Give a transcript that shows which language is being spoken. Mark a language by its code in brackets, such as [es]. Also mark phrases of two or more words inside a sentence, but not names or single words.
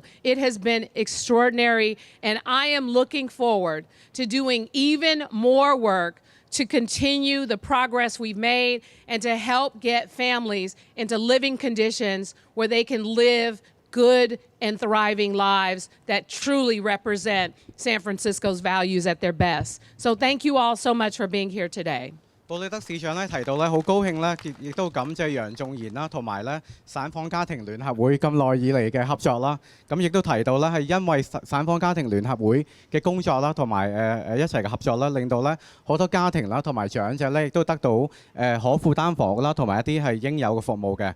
[en] It has been extraordinary, and I am looking forward to doing even more work to continue the progress we've made and to help get families into living conditions where they can live good and thriving lives that truly represent San Francisco's values at their best. So thank you all so much for being here today. [yue] 布里德市長提到好高興亦都感謝楊仲賢啦，同埋散訪家庭聯合會咁耐以嚟嘅合作啦。咁亦都提到係因為散訪家庭聯合會嘅工作啦，同埋一齊嘅合作啦，令到好多家庭啦同埋長者亦都得到可負擔房屋啦，同埋一啲係應有嘅服務嘅。